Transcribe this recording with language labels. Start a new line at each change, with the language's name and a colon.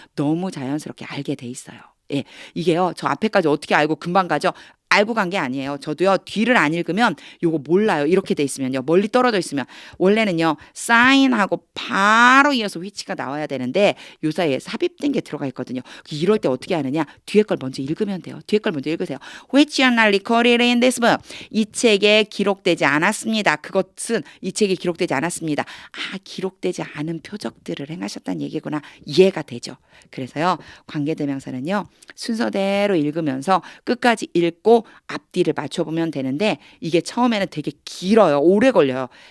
Korean: 너무 자연스럽게 알게 돼 있어요. 예, 이게요. 저 앞에까지 어떻게 알고 금방 가죠? 알고 간 게 아니에요. 저도요. 뒤를 안 읽으면 요거 몰라요. 이렇게 돼 있으면요. 멀리 떨어져 있으면 원래는요. sign하고 바로 이어서 which가 나와야 되는데 요 사이에 삽입된 게 들어가 있거든요. 이럴 때 어떻게 하느냐? 뒤에 걸 먼저 읽으면 돼요. 뒤에 걸 먼저 읽으세요.
English: Which are not recorded in this book.
Korean: 이 책에 기록되지 않았습니다. 그것은 이 책에 기록되지 않았습니다. 기록되지 않은 표적들을 행하셨다는 얘기구나. 이해가 되죠. 그래서요. 관계대명사는요. 순서대로 읽으면서 끝까지 읽고 앞뒤를 맞춰보면 되는데 이게 처음에는 되게 길어요. 오래 걸려요.